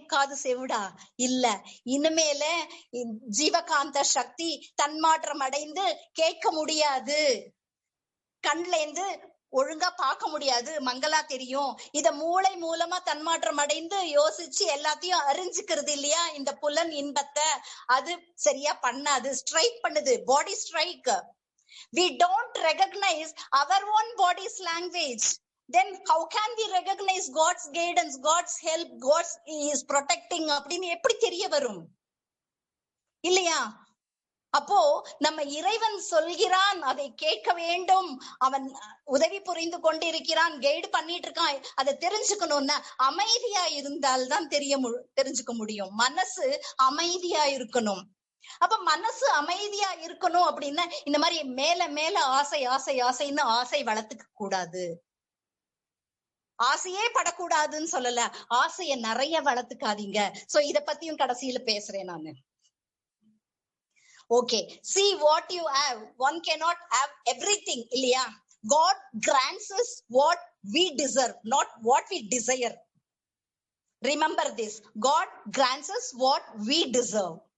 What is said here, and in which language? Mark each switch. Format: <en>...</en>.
<ta>காது செவிடா இல்ல. இனிமேல ஜீவகாந்த சக்தி தன்மாற்றம் அடைந்து கேட்க முடியாது, கண்ல இருந்து ஒழுங்கா பார்க்க முடியாது, மங்களா தெரியும். இத மூளை மூலமா தன்மாற்றம் அடைந்து யோசிச்சு எல்லாத்தையும் அறிஞ்சுக்கிறது இல்லையா, இந்த புலன் இன்பத்தை அது சரியா பண்ணாது, ஸ்ட்ரைக் பண்ணுது, பாடி strike.</ta> <en>We don't recognize our own body's language. Then how can we recognize God's guidance, God's help, God's is protecting</en> <ta>அப்படின்னு எப்படி தெரிய வரும் இல்லையா? அப்போ நம்ம இறைவன் சொல்கிறான், அதை கேட்க வேண்டும், அவன் உதவி புரிந்து கொண்டிருக்கிறான், கைடு பண்ணிட்டு இருக்கான், அதை தெரிஞ்சுக்கணும்னா அமைதியா இருந்தால்தான் தெரிஞ்சுக்க முடியும். மனசு அமைதியா இருக்கணும். அப்ப மனசு அமைதியா இருக்கணும் அப்படின்னா இந்த மாதிரி மேல மேல ஆசை ஆசை ஆசைன்னு ஆசை வளர்த்துக்க கூடாது. ஆசையே படக்கூடாதுன்னு சொல்லல, ஆசைய நிறைய வளர்த்துக்காதீங்க. சோ இத பத்தியும் கடைசியில பேசுறேன் நானு.</ta> <en>okay, see what you have, one cannot have everything</en> <ta>இல்லையா?</ta> <en>God grants us what we deserve, not what we desire. Remember this, God grants us what we deserve.</en>